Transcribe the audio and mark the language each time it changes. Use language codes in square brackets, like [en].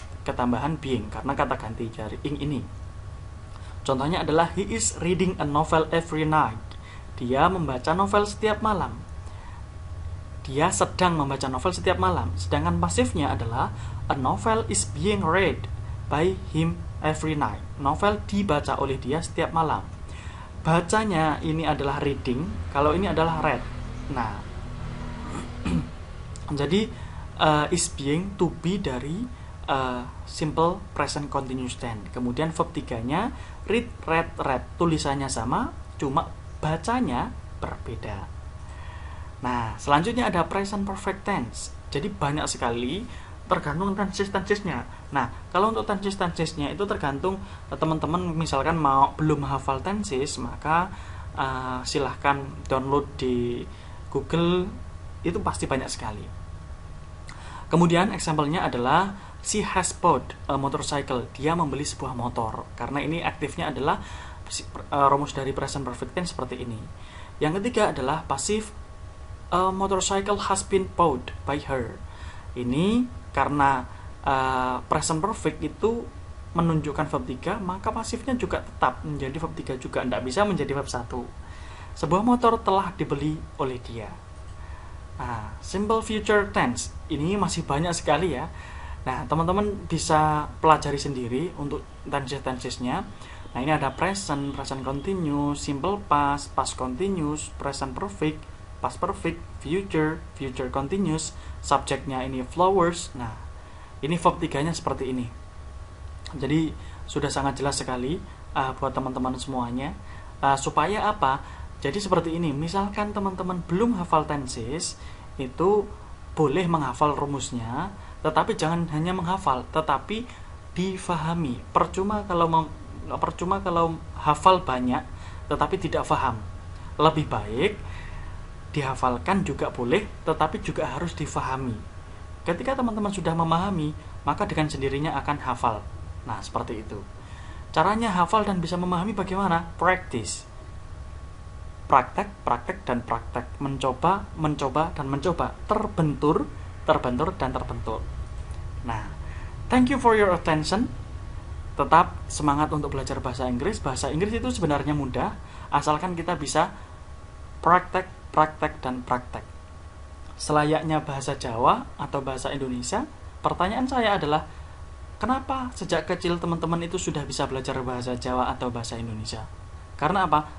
[id] Ketambahan being karena kata ganti dari ing ini. Contohnya adalah [en] he is reading a novel every night. [id] Dia membaca novel setiap malam. Dia sedang membaca novel setiap malam. Sedangkan pasifnya adalah [en] a novel is being read by him every night. [id] Novel dibaca oleh dia setiap malam. Bacanya ini adalah reading, kalau ini adalah read. Nah, jadi is being to be dari simple present continuous tense. Kemudian verb 3-nya read, read. Tulisannya sama, cuma bacanya berbeda. Nah, selanjutnya ada present perfect tense. Jadi banyak sekali tergantung tenses-tensesnya. Nah, kalau untuk tenses-tensesnya itu tergantung teman-teman misalkan belum hafal tenses, maka silahkan download di Google, itu pasti banyak sekali. Kemudian example-nya adalah [en] she has bought a motorcycle. [id] Dia membeli sebuah motor. Karena ini aktifnya adalah rumus dari present perfect tense seperti ini. Yang ketiga adalah pasif, [en] a motorcycle has been bought by her. [id] Ini karena present perfect itu menunjukkan verb 3, maka pasifnya juga tetap menjadi verb 3 juga, tidak bisa menjadi verb 1. Sebuah motor telah dibeli oleh dia. Nah, simple future tense ini masih banyak sekali ya. Nah, teman-teman bisa pelajari sendiri untuk tenses-tensesnya. Nah, ini ada present, present continuous, simple past, past continuous, present perfect, past perfect, future, future continuous. Subjeknya ini flowers. Nah, ini verb 3-nya seperti ini. Jadi, sudah sangat jelas sekali buat teman-teman semuanya. Supaya apa? Jadi seperti ini. Misalkan teman-teman belum hafal tenses, itu boleh menghafal rumusnya, tetapi jangan hanya menghafal, tetapi difahami. Percuma kalau hafal banyak tetapi tidak paham. Lebih baik dihafalkan juga boleh, tetapi juga harus difahami. Ketika teman-teman sudah memahami, maka dengan sendirinya akan hafal. Nah, seperti itu. Caranya hafal dan bisa memahami bagaimana? Practice. Praktek dan praktek. Mencoba dan mencoba. Terbentur dan terbentur. [en] Nah, thank you for your attention. [id] Tetap semangat untuk belajar bahasa Inggris. Bahasa Inggris itu sebenarnya mudah, asalkan kita bisa praktek, dan praktek. Selayaknya bahasa Jawa atau bahasa Indonesia, pertanyaan saya adalah, kenapa sejak kecil teman-teman itu sudah bisa belajar bahasa Jawa atau bahasa Indonesia? Karena apa?